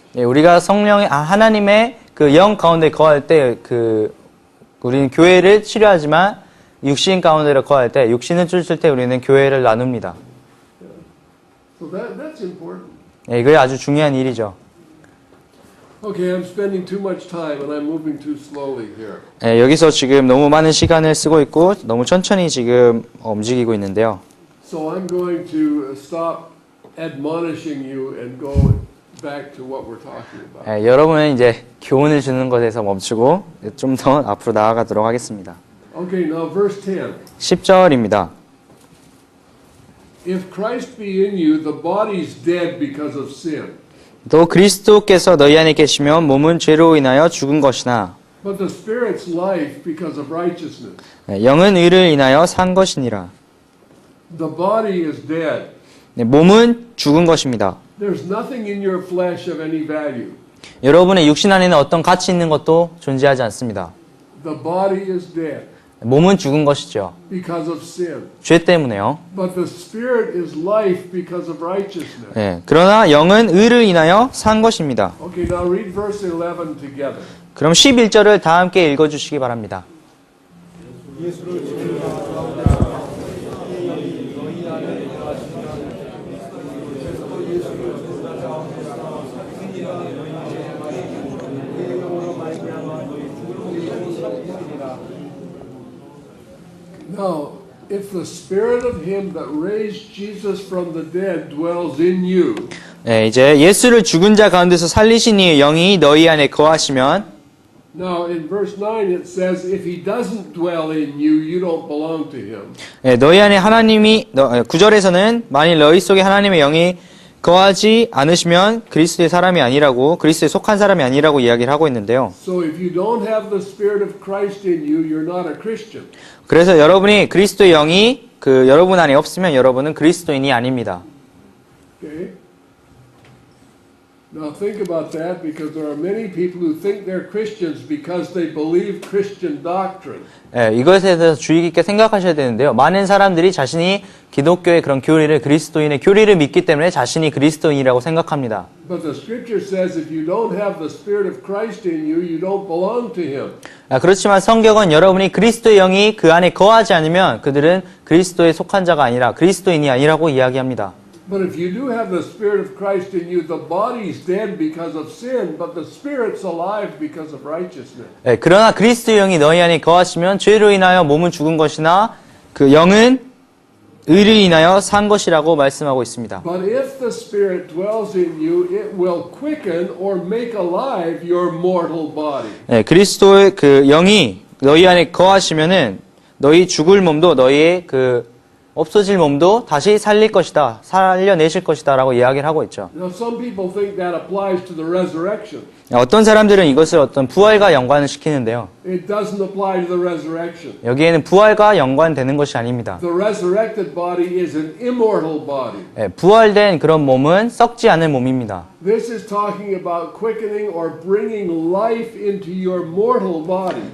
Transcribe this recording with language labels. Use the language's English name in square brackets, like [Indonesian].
[Korean] 우리가 하나님의 그 영 가운데 거할 때 우리는 교회를 치료하지만 육신 가운데로 거할 때 육신을 쫓을 때 우리는 교회를 나눕니다. [English] So that's important. [Korean] 이게 아주 중요한 일이죠. [English] Okay, I'm spending too much time and I'm moving too slowly here. [Korean] 여기서 지금 너무 많은 시간을 쓰고 있고 너무 천천히 지금 움직이고 있는데요. [English] So I'm going to stop admonishing you and go back to what we're talking about. [Korean] 여러분은 이제 교훈을 주는 것에서 멈추고 좀 더 앞으로 나아가도록 하겠습니다. [English] Okay, now verse 10. [Korean] 10절입니다. [English] If Christ be in you, the body is dead because of sin. [Korean] 또 그리스도께서 너희 안에 계시면 몸은 죄로 인하여 죽은 것이나 [English] But the Spirit's life because of righteousness. [Korean] 영은 의를 인하여 산 것이니라. [English] The body is dead. [Korean] 몸은 죽은 것입니다. [English] There's nothing in your flesh of any value. [Korean] 여러분의 육신 안에는 어떤 가치 있는 것도 존재하지 않습니다. [English] The body is dead [Korean] 몸은 죽은 것이죠. [English] because of sin. [Korean] 죄 때문에요. [English] But the Spirit is life because of righteousness. [Korean] 그러나 영은 의를 인하여 산 것입니다. [English] Okay, now read verse 11 together. [Korean] 그럼 11절을 다 함께 읽어주시기 바랍니다. 예수를 지키라. [English] Now, if the Spirit of Him that raised Jesus from the dead dwells in you, [Korean] 이제 예수를 죽은 자 가운데서 살리신 이의 영이 너희 안에 거하시면 [English] now in verse 9 it says, if He doesn't dwell in you, you don't belong to Him. [Korean] 너희 안에 하나님이 9절에서는 만일 너희 속에 하나님의 영이 거하지 않으시면 그리스도의 사람이 아니라고 그리스도에 속한 사람이 아니라고 이야기를 하고 있는데요. [English] So if you don't have the Spirit of Christ in you, you're not a Christian. [Korean] 그래서 여러분이 그리스도의 영이 여러분 안에 없으면 여러분은 그리스도인이 아닙니다. [English] Okay? Now think about that because there are many people who think they're Christians because they believe Christian doctrine. [Korean] 예, 이것에 대해서 주의 깊게 생각하셔야 되는데요. 많은 사람들이 자신이 기독교의 그런 교리를, 그리스도인의 교리를 믿기 때문에 자신이 그리스도인이라고 생각합니다. [English] But the scripture says if you don't have the Spirit of Christ in you, you don't belong to Him. [Korean] 그렇지만 성경은 여러분이 그리스도의 영이 그 안에 거하지 않으면 그들은 그리스도에 속한 자가 아니라 그리스도인이 아니라고 이야기합니다. [English] But if you do have the Spirit of Christ in you, the body's dead because of sin, but the Spirit's alive because of righteousness. [Korean] 예, 그러나 그리스도의 영이 너희 안에 거하시면 죄로 인하여 몸은 죽은 것이나 그 영은 의를 인하여 산 것이라고 말씀하고 있습니다. [English] But if the Spirit dwells in you, it will quicken or make alive your mortal body. [Korean] 예, 그리스도의 그 영이 너희 안에 거하시면은 너희 죽을 몸도 너희의 그 없어질 몸도 다시 살릴 것이다, 살려내실 것이다라고 이야기를 하고 있죠. [English] Now, some people think that applies to the resurrection. [Korean] 어떤 사람들은 이것을 어떤 부활과 연관을 시키는데요. [English] It doesn't apply to the resurrection. [Korean] 여기에는 부활과 연관되는 것이 아닙니다. [English] The resurrected body is an immortal body. [Korean] 예, 부활된 그런 몸은 썩지 않을 몸입니다. [English] This is talking about quickening or bringing life into your mortal body.